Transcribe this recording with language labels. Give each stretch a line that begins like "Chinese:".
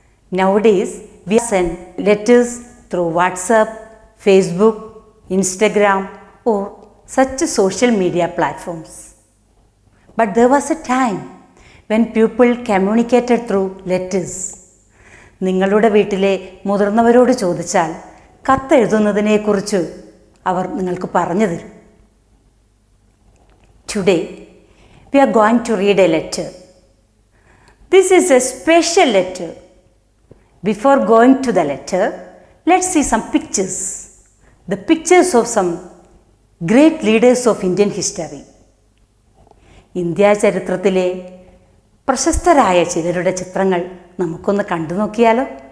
English: Nowadays, we send letters through WhatsApp, Facebook, Instagram or such social media platforms. But there was a time when people communicated through letters.
Malayalam: നിങ്ങളുടെ വീട്ടിലെ മുതിർന്നവരോട് ചോദിച്ചാൽ കത്തെഴുതുന്നതിനെക്കുറിച്ച് അവർ നിങ്ങൾക്ക് പറഞ്ഞു തരും.
English: Today, we are going to read a letter. This is a special letter. Before going to the letter, let's see some pictures. The pictures of some great leaders of Indian history.
Malayalam: India ചരിത്രത്തിലെ പ്രശസ്തരായ ചിലരുടെ ചിത്രങ്ങൾ നമുക്കൊന്ന് കണ്ടു നോക്കിയാലോ?